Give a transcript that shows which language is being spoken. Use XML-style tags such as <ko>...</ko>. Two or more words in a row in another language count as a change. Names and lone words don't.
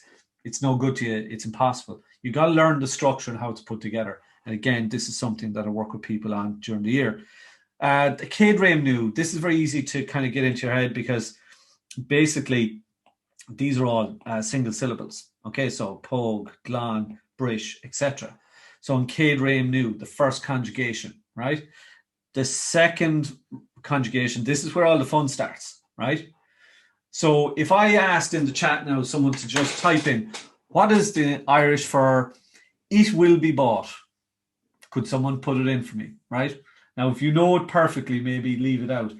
<en>It's no good to you. It's impossible. You got to learn the structure and how it's put together. And again, this is something that I work with people on during the year. The</en> <ga>Céad Réim Nua,</ga> <en>this is very easy to kind of get into your head because basically these are all single syllables. Okay, so Póg, Glán, Brish, etc. So in</en> <ga>Céad Réim Nua,</ga> <en>the first conjugation, right? The second conjugation, this is where all the fun starts, right? So if I asked in the chat now someone to just type in, what is the Irish for it will be bought? Could someone put it in for me, right? Now, if you know it perfectly, maybe leave it out.</en>